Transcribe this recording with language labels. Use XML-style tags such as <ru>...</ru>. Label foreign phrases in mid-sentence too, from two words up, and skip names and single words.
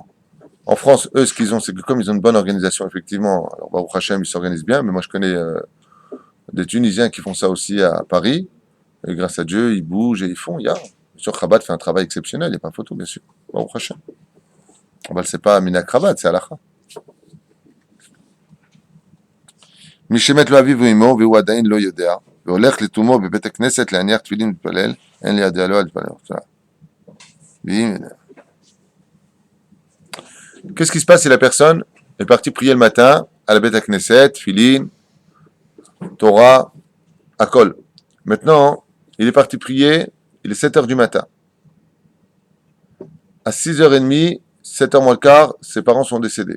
<fr>En France, eux, ce qu'ils ont, c'est que comme ils ont une bonne organisation, effectivement, alors</fr> <he>ברוך השם,</he> <fr>ils s'organisent bien, mais moi, je connais des Tunisiens qui font ça aussi à Paris. Et grâce à Dieu, ils bougent et ils font. Bien sûr, Chabad fait un travail exceptionnel, il n'y a pas photo, bien sûr.</fr> <he>ברוך השם.</he> <fr>C'est pas Minak Chabad, c'est Halacha.</fr> <he>משמת לא אביו ואמו והוא עדיין לא יודע והולך לתומו בבית הכנסת להניח תפילין ולהתפלל אין לידע לו להתפלל.</he> <fr>Qu'est-ce qui se passe si la personne est partie prier le matin à la</fr> <he>בית כנסת, תפילין, תורה, הכל.</he> <fr>Maintenant, il est parti prier, il est 7h du matin. À 6h30, 7h moins le quart, ses parents sont décédés.</fr>